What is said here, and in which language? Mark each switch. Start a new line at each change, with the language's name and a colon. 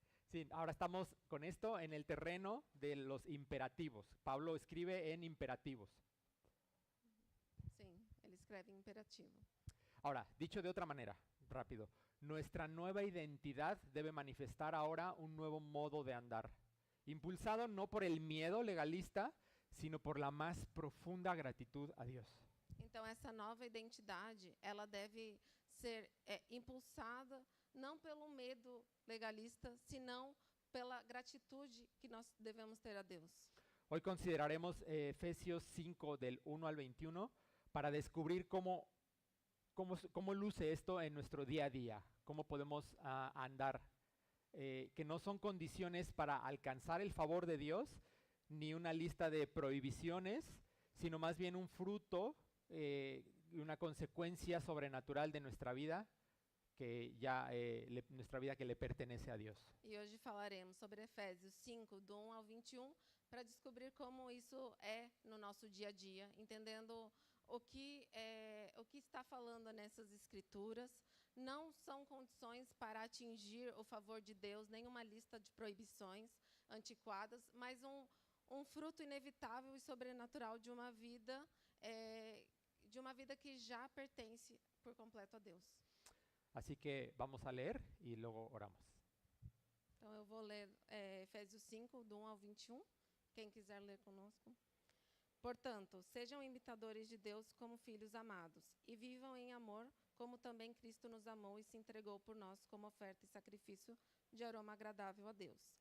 Spanish: Sí, ahora estamos con esto en el terreno de los imperativos. Pablo escribe en imperativos.
Portuguese: Sim, ele escreve em imperativo.
Spanish: Ahora, dicho de otra manera, rápido, nuestra nueva identidad debe manifestar ahora un nuevo modo de andar, impulsado no por el miedo legalista, sino por la más profunda gratitud a Dios.
Portuguese: Então essa nova identidade, ela deve ser impulsada não pelo medo legalista, senão pela gratitude que nós devemos ter a Deus.
Spanish: Hoy consideraremos Efesios 5 del 1 al 21 para descubrir cómo luce esto en nuestro día a día, cómo podemos andar, que no son condiciones para alcanzar el favor de Dios, ni una lista de prohibiciones, sino más bien un fruto y una consecuencia sobrenatural de nuestra vida, que ya nuestra vida que le pertenece a Dios.
Portuguese: E hoje falaremos sobre Efésios 5, do 1 ao 21, para descobrir como isso é no nosso dia a dia, entendendo o que está falando nessas escrituras. Não são condições para atingir o favor de Deus, nem uma lista de proibições antiquadas, mas um fruto inevitável e sobrenatural de uma vida que já pertence por completo a Deus.
Spanish: Así que vamos a leer y luego oramos.
Portuguese: Então eu vou ler Efésios 5, do 1 ao 21, quem quiser ler conosco. Portanto, sejam imitadores de Deus como filhos amados, e vivam em amor, como também Cristo nos amou e se entregou por nós como oferta e sacrifício de aroma agradável a Deus.